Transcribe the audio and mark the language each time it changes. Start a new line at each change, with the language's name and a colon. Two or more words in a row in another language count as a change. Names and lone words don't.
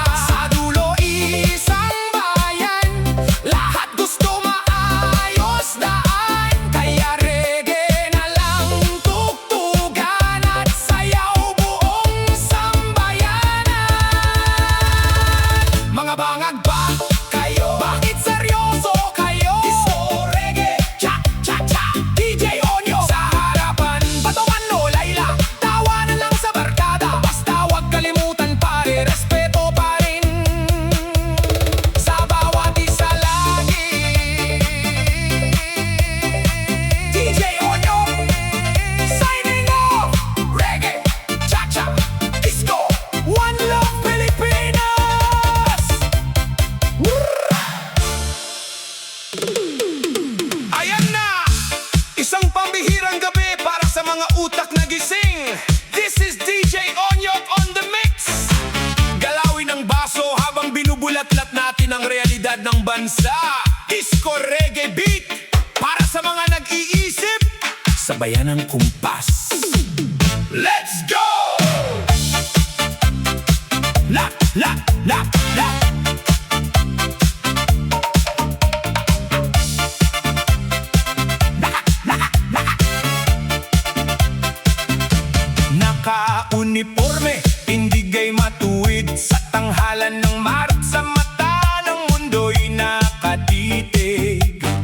Filipino: Sa dulo isang bayan, lahat gusto maayos daan. Kaya reggae na lang tugtugan at sayaw buong sambayanan. Mga bangag ba kayo? Bakit seryoso kayo?
English: Disco reggae,
Filipino: cha-cha-cha, DJ Onyo sa harapan. Bato man o Layla, tawa na lang sa barkada. Basta wag kalimutan pare, respeto pa rin sa bawat isa lagi.
English: DJ Onyo signing off. Reggae, cha-cha, disco, one love Pilipinas.
Filipino: Ayan na! Isang pambihirang gabi para sa mga utak na gising.
English: This is DJ Onyok on the mix.
Filipino: Galawin ang baso habang binubulatlat natin ang realidad ng bansa.
English: Disco reggae beat
Filipino: para sa mga nag-iisip, sabayan ng kumpas.
English: Let's go! La, la, la, la.
Filipino: Naka-uniforme, tindigay matuwid sa tanghalan ng marat sa mata ng mundo'y nakatitig.